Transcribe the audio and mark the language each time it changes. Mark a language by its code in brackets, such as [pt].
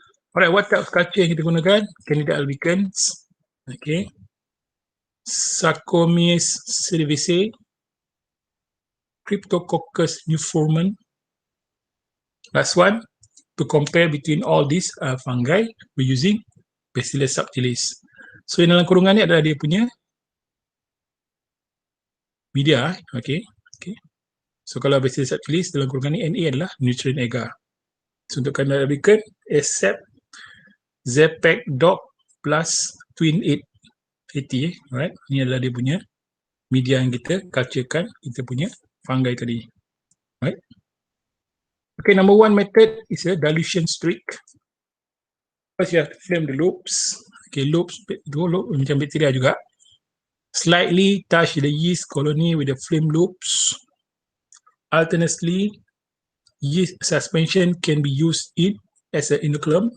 [en] Alright, what type of culture [ms] yang kita gunakan? [en] Candida albicans, okay, Saccharomyces cerevisiae, Cryptococcus neoformans. Last one, to compare between all these fungi, we're using Bacillus subtilis. [ms] So yang dalam kurungan ni adalah dia punya media, okay, okay. So kalau Bacillus subtilis dalam kurungan ni Na adalah nutrient agar. So untuk Candida albicans, accept Zepec dog plus twin 880, right? Ini adalah dia punya media yang kita culturekan kita punya fungi tadi, right? [en] Okay, number 1 method is a dilution streak. First you have to flame the loops. Okay, loops [ms] macam bakteria juga. [en] Slightly touch the yeast colony with the flame loops. Alternately, yeast suspension can be used as an inoculum.